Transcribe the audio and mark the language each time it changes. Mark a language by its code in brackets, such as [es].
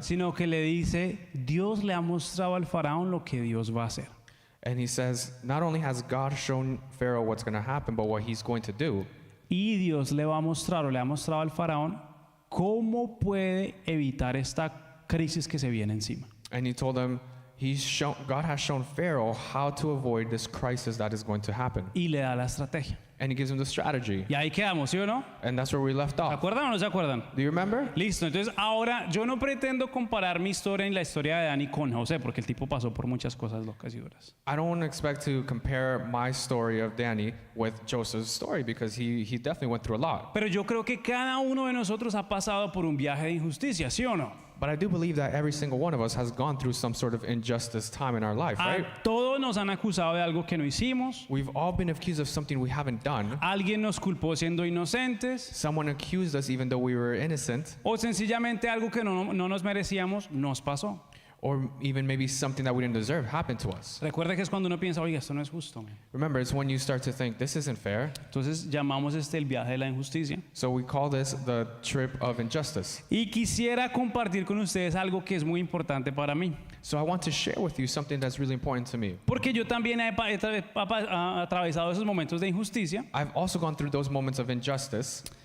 [es] sino que le dice, Dios le ha mostrado al faraón lo que Dios va a hacer. [en] and he says, not only has God shown Pharaoh what's going to happen, but what he's going to do. [es] Y Dios le va a mostrar o le ha mostrado al faraón cómo puede evitar esta crisis que se viene encima. [en] And he told him, God has shown Pharaoh how to avoid this crisis that is going to happen. [es] Y le da la estrategia. [en] And he gives him the strategy. [es] Y ahí quedamos, ¿sí o no? [en] And that's where we left [es] ¿Se [en] off. [es] acuerdan o no se acuerdan? [en] Do you remember? [es] Listo, entonces ahora yo no pretendo comparar mi historia y la historia de Dani con José, porque el tipo pasó por muchas cosas locas y duras. [en] I don't expect to compare my story of Danny with Joseph's story because he definitely went through a lot. [es] Pero yo creo que cada uno de nosotros ha pasado por un viaje de injusticia, ¿sí o no? [en] But I do believe that every single one of us has gone through some sort of injustice time in our life, right? [es] A todos nos han acusado de algo que no hicimos. [en] We've all been accused of something we haven't done. [es] Alguien nos culpó siendo inocentes. [en] Someone accused us even though we were innocent, [es] O sencillamente algo que no nos merecíamos nos pasó. [en] or even maybe something that we didn't deserve happened to us. [es] Recuerda que es cuando uno piensa, oiga, esto no es justo. [en] Remember, it's when you start to think, this isn't fair. [es] Entonces llamamos el viaje de la injusticia. [en] So we call this the trip of injustice. [es] Y quisiera compartir con ustedes algo que es muy importante para mí. [en] So I want to share with you something that's really important to me. [es] Porque yo también he atravesado esos momentos de injusticia. [en] I've also gone through those moments of injustice.